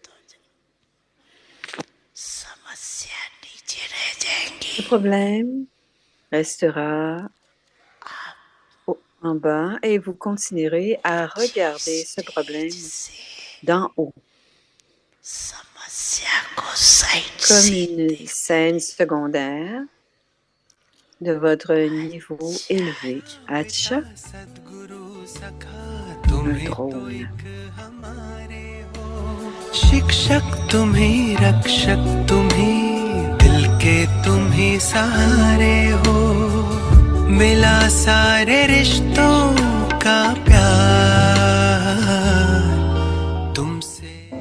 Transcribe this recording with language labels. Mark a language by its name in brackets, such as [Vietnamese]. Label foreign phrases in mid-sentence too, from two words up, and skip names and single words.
[French] Le problème restera en bas et vous continuerez à regarder ce problème d'en haut, comme une scène secondaire de votre niveau élevé. Acha, un drone. [Hindi] शिक्षक तुम ही रक्षक तुम ही दिल के तुम ही सहारे हो मिला सारे रिश्तों का प्यार तुमसे